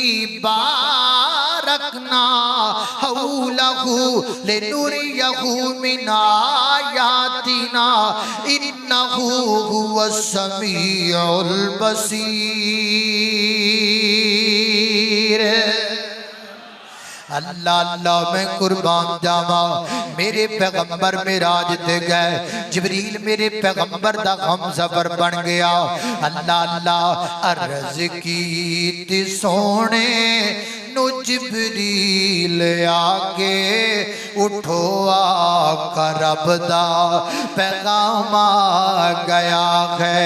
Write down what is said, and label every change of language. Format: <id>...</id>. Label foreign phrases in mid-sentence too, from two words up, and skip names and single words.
<ar>باركنا حوله لنريه من آياتنا إنه هو السميع البصير.</ar> <pa>ਅੱਲਾਹ ਅੱਲਾਹ ਮੈਂ ਕੁਰਬਾਨ ਜਾਵਾਂ। ਮੇਰੇ ਪੈਗ਼ੰਬਰ ਮਿਅਰਾਜ ਤੇ ਗਏ, ਜਿਬਰੀਲ ਮੇਰੇ ਪੈਗ਼ੰਬਰ ਦਾ ਹਮ ਸਫ਼ਰ ਬਣ ਗਿਆ। ਅੱਲਾਹ ਅੱਲਾਹ ਅਰਜ਼ ਕੀ ਸੋਹਣੇ ਨੂੰ ਜਿਬਰੀਲ ਆਕੇ ਉਠੋ ਆਕਾ ਰੱਬ ਦਾ ਪੈਗ਼ਾਮ ਆ ਗਿਆ ਹੈ।</pa>